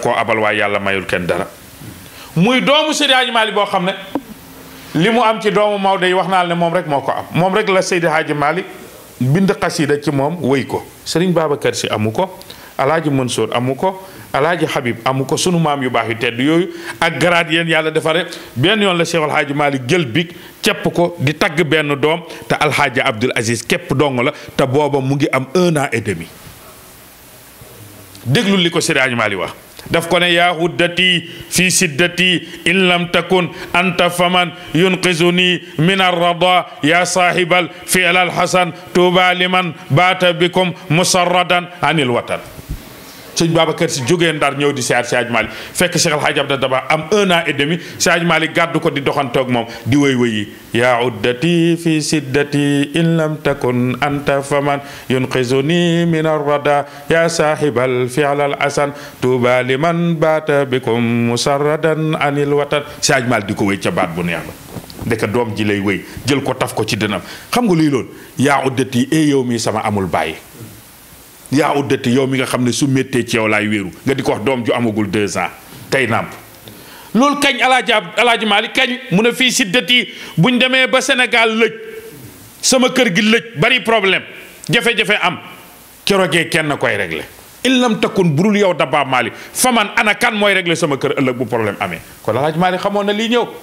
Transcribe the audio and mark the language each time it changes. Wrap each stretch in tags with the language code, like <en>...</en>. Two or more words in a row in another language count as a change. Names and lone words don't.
<wo>koo abal waaye yàlla mayul kenn dara muy doomu Seydi Hadji Malick boo xam ne li mu am ci doomu Maodo yi wax naa ne moom rek moo ko am moom rek la Seydi Hadji Malick bind xasida ci moom wëy ko Serigne Babacar Sy amu ko Alaaji Mansour amu ko Alaaji Habib amu ko sunu maam yu baax yu tedd yooyu ak garaat yéen yàlla defare benn yoon la Cheikh Alhaaji Malick jël big cepp ko di tagg benn doom te Alhaaji Abdul Aziz képp dong la te booba mu ngi am 1</wo> <fr>an et demi</fr> <wo>déglu li ko Seydi Hadji Malick wax daf ko ne</wo> <ar>يا عدتي في شدتي إن لم تكن أنت فمن ينقذني من الردى يا صاحب الفعل الحسن طوبى لمن بات بكم مسرّدا عن الوطن</ar> <wo>sëñ Babacar Sy jógee Ndar ñëw di siyaar si Hadji Malick fekk Cheikh El Hadji Abdou Dabakh am 1</wo> <fr>an et demi</fr> <wo>si Hadji Malick gàddu ko di doxantoog moom di wëy wëyi</wo> <ar>يا عدتي في شدتي إن لم تكن أنت فمن ينقذني من الردى يا صاحب الفعل الحسن طوبى لمن بات بكم مسرّدا عن الوطن</ar> <wo>si Hadji Malick di ko wëy ca baat bu neex ba ndeka doom ji lay wëy jël ko taf ko ci dënam xam nga luy loolu yaa uddati yow mi sama amul bàyyi yaa uddati yow mi nga xam ne su méttee ci yow laay wéeru nga di ko wax doom ju amagul 2 ans tey nàmp loolu kañ alaaji Malick kañ mu ne fii siddati buñ demee ba Sénégal lëj sama kër gi lëj bari problème jafe-jafe am keroogee kenn koy réglé</wo> <ar>إن لم تكن</ar> <wo>burul yow Dabakh Malick faman ana kan mooy réglé sama kër ëllëg bu problème amee kon alaaji Malick xamoon na lii ñëw</wo>